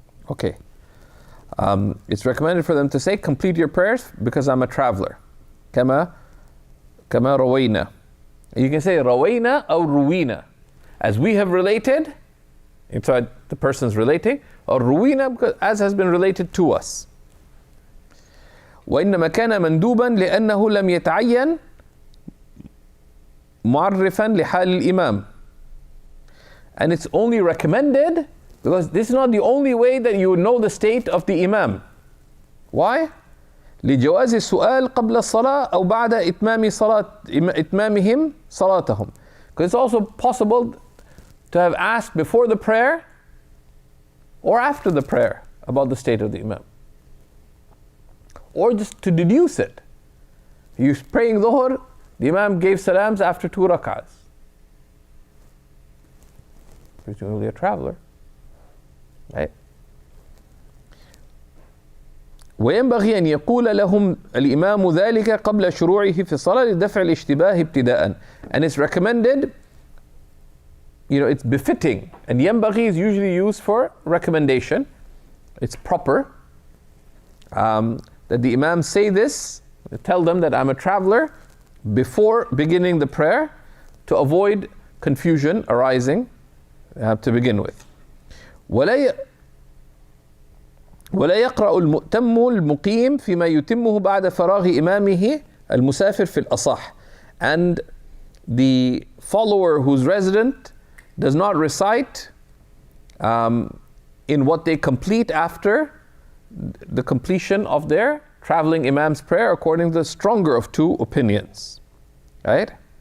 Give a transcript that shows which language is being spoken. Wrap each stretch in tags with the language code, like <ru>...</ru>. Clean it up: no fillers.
<en>Okay. It's recommended for them to say, complete your prayers because I'm a traveler. Kama rawayna. You can say rawayna or ruwina. As we have related, inside the person's relating, or ruwina, as has been related to us.</en> <ar>وإنما كان مندوبا لأنه لم يتعين معرفا لحال الإمام.</ar> <en>And it's only recommended because this is not the only way that you know the state of the Imam. Why?</en> <ar>لجواز السؤال قبل الصلاة أو بعد إتمامهم صلاتهم.</ar> <en>Because it's also possible to have asked before the prayer or after the prayer about the state of the Imam. Or just to deduce it. You're praying Dhuhr, the Imam gave salams after 2 rak'ahs. Presumably a traveler. Right?</en> <ar>وينبغي أن يقول لهم الإمام ذلك قبل شروعه في الصلاة لدفع الاشتباه ابتداء.</ar> <en>And it's recommended, it's befitting. And ينبغي is usually used for recommendation. It's proper that the Imam say this, tell them that I'm a traveler before beginning the prayer to avoid confusion arising to begin with.</en> <ar>ولا يقرأ المؤتم المقيم فيما يتمه بعد فراغ إمامه المسافر في الأصح.</ar> <en>And the follower who's resident does not recite in what they complete after the completion of their traveling imam's prayer, according to the stronger of two opinions. Right?</en>